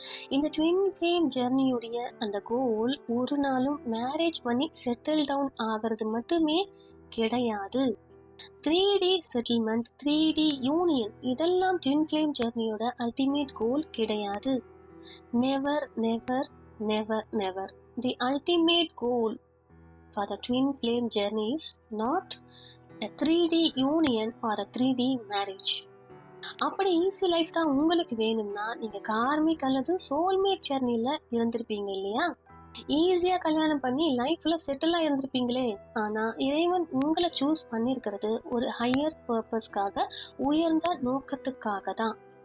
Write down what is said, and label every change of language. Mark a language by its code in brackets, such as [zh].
[ta] இந்த twin flame ஜெர்னியுடைய அந்த கோல் ஒரு நாளும் மேரேஜ் பண்ணி செட்டில் டவுன் ஆகிறது மட்டுமே கிடையாது. 3D செட்டில்மெண்ட், 3D யூனியன் இதெல்லாம் ட்வின் ஃப்ளேம் ஜெர்னியோட அல்டிமேட் கோல் கிடையாது. [en] Never never never never. The ultimate goal for the twin flame journey is not a 3D union or a 3D marriage. [ta] அப்படி easy life தான் உங்களுக்கு வேணும்னா நீங்க karmic அல்லது soulmate ஜெர்னில இருந்திருப்பீங்க இல்லையா? ஈஸியா கல்யாணம் பண்ணி லைஃப்ல செட்டிலா இருந்திருப்பீங்களே. ஆனா இறைவன் உங்களை சூஸ் பண்ணிருக்கிறது ஒரு ஹையர் பர்பஸ்க்காக, உயர்ந்த நோக்கத்துக்காக தான்.